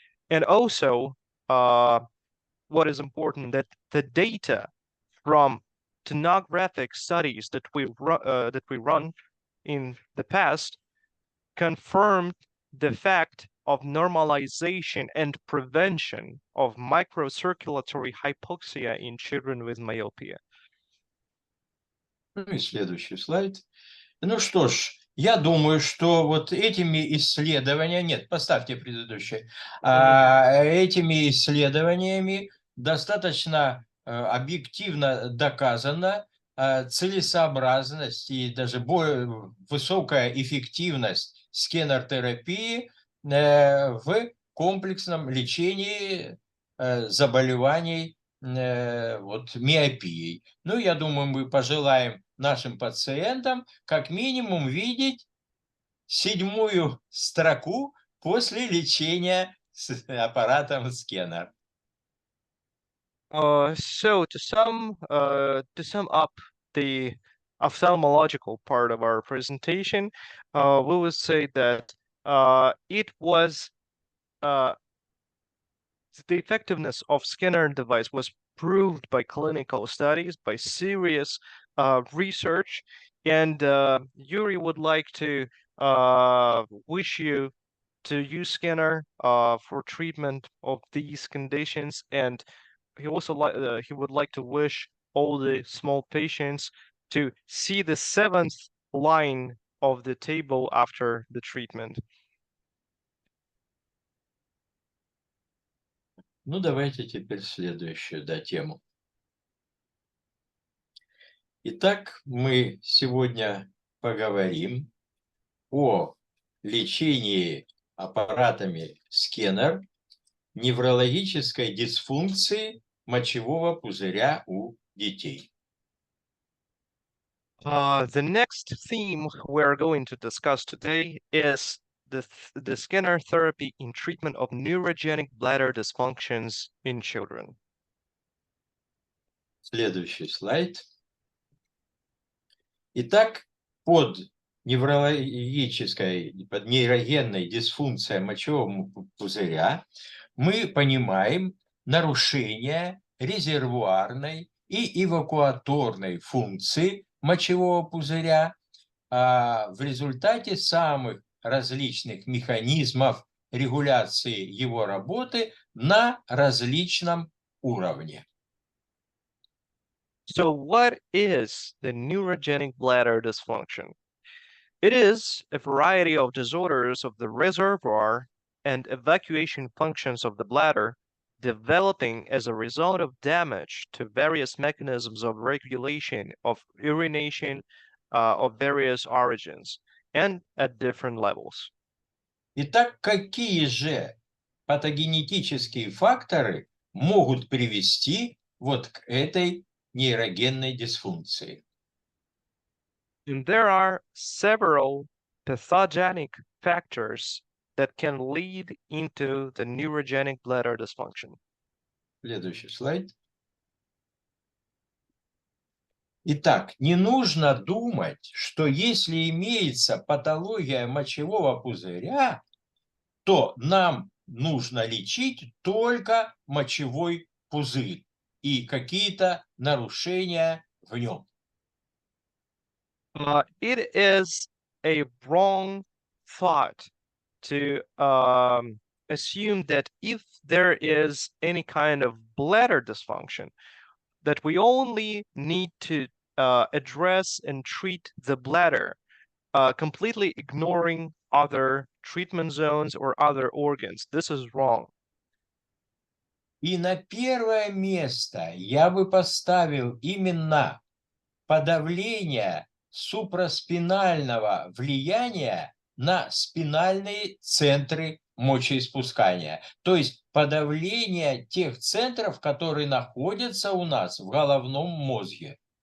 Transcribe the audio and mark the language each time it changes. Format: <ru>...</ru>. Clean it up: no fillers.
<en>And also, what is important, that the data from tomographic studies that we run in the past confirmed the fact of normalization and prevention of microcirculatory hypoxia in children with myopia.</en> <ru>Ну и следующий слайд. Ну что ж, я думаю, что вот этими исследованиями, нет, поставьте предыдущие, этими исследованиями достаточно объективно доказана целесообразность и даже более высокая эффективность скенер-терапии в комплексном лечении заболеваний вот, миопией. Ну, я думаю, мы пожелаем нашим пациентам как минимум видеть 7-ю строку после лечения с аппаратом сканер.</ru> <en>So to sum up the ophthalmological part of our presentation, we would say that it was the effectiveness of scanner device was proved by clinical studies, by serious research, and Yuri would like to wish you to use scanner for treatment of these conditions, and he also he would like to wish all the small patients to see the 7th line of the table after the treatment.</en> <ru>Ну, давайте теперь следующую, тему. Итак, мы сегодня поговорим о лечении аппаратами сканер неврологической дисфункции мочевого пузыря у детей.</ru> <en>The next theme we're going to discuss today is the scanner therapy in treatment of neurogenic bladder dysfunctions in children.</en> <ru>Следующий слайд. Итак, под нейрогенной дисфункцией мочевого пузыря мы понимаем нарушение резервуарной и эвакуаторной функции мочевого пузыря в результате самых различных механизмов регуляции его работы на различном уровне.</ru> <en>So what is the neurogenic bladder dysfunction? It is a variety of disorders of the reservoir and evacuation functions of the bladder developing as a result of damage to various mechanisms of regulation of urination of various origins and at different levels.</en> <ru>Итак, какие же патогенетические факторы могут привести вот к этой нейрогенной дисфункции?</ru> <en>And there are several pathogenic factors that can lead into the neurogenic bladder dysfunction.</en> <ru>Следующий слайд. Итак, не нужно думать, что если имеется патология мочевого пузыря, то нам нужно лечить только мочевой пузырь и какие-то нарушения в нем.</ru> <en>It is a wrong thought to assume that if there is any kind of bladder dysfunction, that we only need to address and treat the bladder, completely ignoring other treatment zones or other organs. This is wrong.</en> <ru>И на первое место я бы поставил именно подавление супраспинального влияния на спинальные центры мочеиспускания. То есть подавление тех центров, которые находятся у нас в головном мозге.</ru>